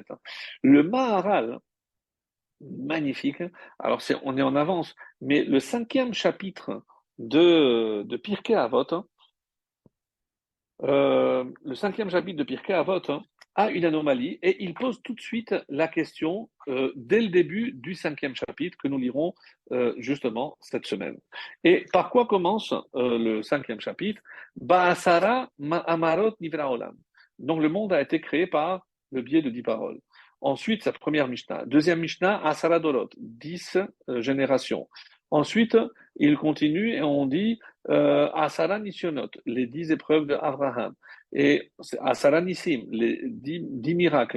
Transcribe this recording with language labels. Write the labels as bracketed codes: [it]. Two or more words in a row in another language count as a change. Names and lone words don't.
[fr] Le Maharal, magnifique, alors on est en avance, mais le cinquième chapitre de Pirkei Avot, le cinquième chapitre de Pirkei Avot a une anomalie et il pose tout de suite la question dès le début du cinquième chapitre que nous lirons justement cette semaine. Et par quoi commence le cinquième chapitre? [he] בעשרה מאמרות נברא עולם. [fr] Donc le monde a été créé par le biais de 10 paroles. Ensuite, sa première Mishnah. Deuxième Mishnah, [he] עשרה דורות, [fr] 10 générations. Ensuite, il continue et on dit [he] עשרה נסיונות, [fr] les 10 épreuves d'Abraham, et [he] עשרה נסים, [fr] les 10 miracles.